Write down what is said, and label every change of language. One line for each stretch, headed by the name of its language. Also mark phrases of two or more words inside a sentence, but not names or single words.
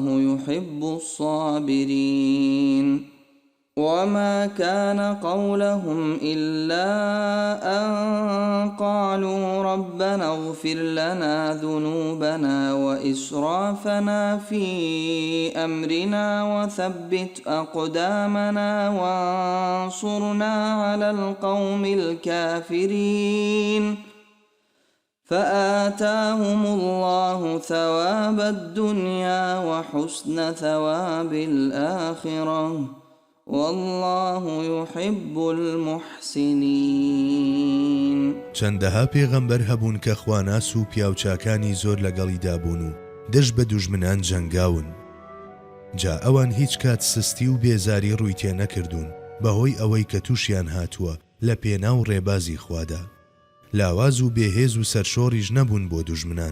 Arabic: يحب الصابرين وما كان قولهم إلا أن قالوا ربنا اغفر لنا ذنوبنا وإسرافنا في أمرنا وثبت أقدامنا وانصرنا على القوم الكافرين فآتاهم الله ثواب الدنيا وحسن ثواب الآخرة والله يحب المحسنين.
Central Kurdish: چەندەها پێغەمبەر هەبوون کە خواناس و پیاوچاکانی زۆر لەگەڵیدا بوون و دەشت بە دوژمنان جەنگاون. جا ئەوان هیچ کات سستی و بێزاری ڕووی تێ نەکردوون بەهۆی ئەوەی کە تووشیان هاتووە لە پێناو ڕێبازی خوادا. لاواز و بێهێز و سەرشۆڕیش نەبوون بۆ دوژمنان.